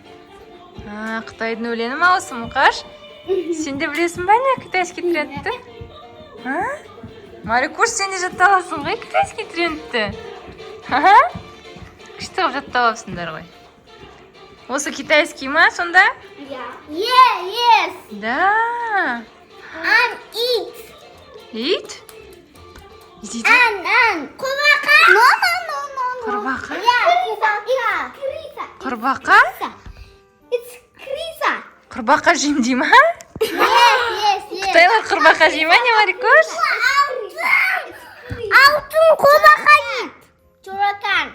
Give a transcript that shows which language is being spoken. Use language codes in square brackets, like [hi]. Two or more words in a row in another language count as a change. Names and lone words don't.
[kk] Қытайдың өлені ма осы, Мұқаш? Сен де білесің ба не китайский трендті? Марикош, сен де жаттап аласың ғой китайский трендті? Күшті қып жаттап алыпсыңдар ғой. Осы китайский ма сонда? [en] Yes. [ru] Да. [en] And eat. Eat? And. No. [kk] Құрбақа? [en] Yeah. [kk] Құрбақа? [en] It's Krisa. [kk] Құрбақа жейм дей ма? [en] Yes. [kk] Қытайлар құрбақа жей ма не, Марикош? Алтын құрбақа ет. Тарақан.